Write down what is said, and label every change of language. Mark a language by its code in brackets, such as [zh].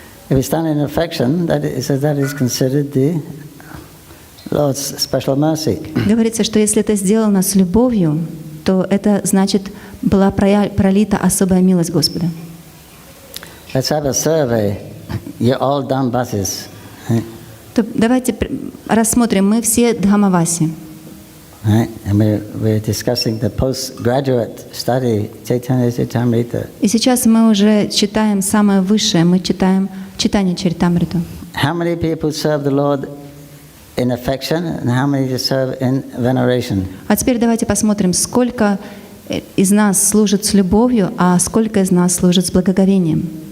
[en] If it's done in affection, that is considered the Lord's special mercy. [ru] Говорится, что если это сделано с любовью, то это значит, была пролита особая милость Господа. [en] Let's have a survey. You're all done buses. [ru] То давайте рассмотрим, мы все Дхамаваси. [en] Right? And we're discussing the postgraduate study, Caitanya-charitamrita. [ru] И сейчас мы уже читаем самое высшее, мы читаем Чайтанья-чаритамриту. [en] How many people serve the Lord in affection and how many serve in veneration? [ru] А теперь давайте посмотрим, сколько из нас служит с любовью, а сколько из нас служит с благоговением?